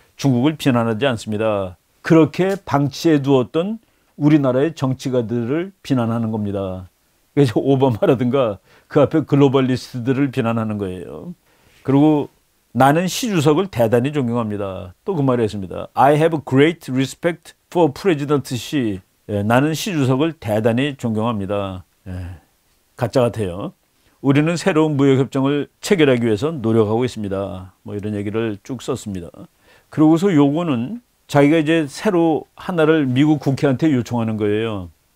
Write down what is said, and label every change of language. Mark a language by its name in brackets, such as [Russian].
[Korean] 중국을 비난하지 않습니다. 그렇게 방치해 두었던 우리나라의 정치가들을 비난하는 겁니다. 그래서 오바마라든가 그 앞에 글로벌리스트들을 비난하는 거예요. 그리고 나는 시 주석을 대단히 존경합니다. 또 그 말을 했습니다. [English] I have great respect for President Xi. [Korean] 나는 시 주석을 대단히 존경합니다. 가짜 같아요. 우리는 새로운 무역협정을 체결하기 위해서 노력하고 있습니다. 뭐 이런 얘기를 쭉 썼습니다. 그러고서 요거는 자기가 이제 새로 하나를 미국 국회한테 요청하는 거예요.